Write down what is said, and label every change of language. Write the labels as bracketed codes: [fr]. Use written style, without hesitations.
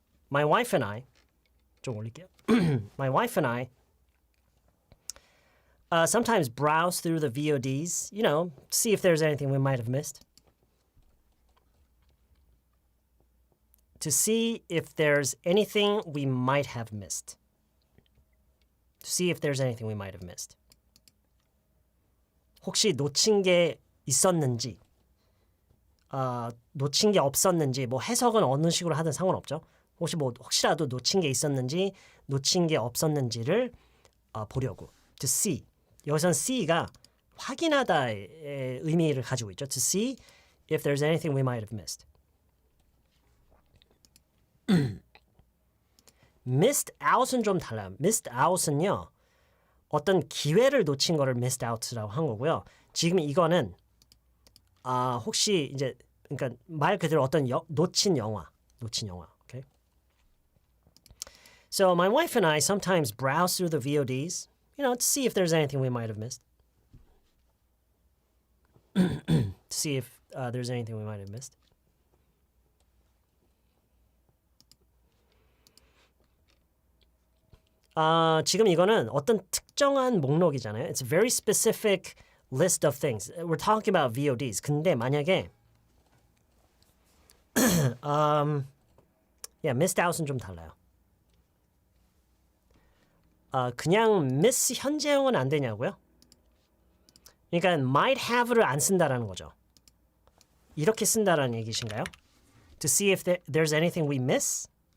[en] My wife and I, [ko] 좀 올릴게요. [en] My wife and I sometimes browse through the VODs, see if there's anything we might have missed. To see if there's anything we might have missed. To see if there's anything we might have missed. [ko] 혹시 놓친 게 있었는지, 놓친 게 없었는지, 뭐 해석은 어느 식으로 하든 상관없죠. 혹시라도 놓친 게 있었는지, 놓친 게 없었는지를 보려고. [en] To see. [ko] 여기선 see가 확인하다의 의미를 가지고 있죠. [en] To see if there's anything we might have missed. [ko] missed out은 좀 달라요. missed out은요. 어떤 기회를 놓친 거를 missed out라고 한 거고요. 지금 이거는 혹시 이제 그러니까 말 그대로 어떤 놓친 영화. [en] Okay? So my wife and I sometimes browse through the VODs, to see if there's anything we might have missed. To see if there's anything we might have missed. [ko] 지금 이거는 어떤 특정한 목록이잖아요. [en] It's a very specific list of things. We're talking about VODs. [ko] 근데 만약에 missed out은 좀 달라요. 그냥 miss 현재형은 안 되냐고요? 그러니까 might have를 안 쓴다라는 거죠. 이렇게 쓴다라는 얘기신가요? [en] To see if there's anything we miss?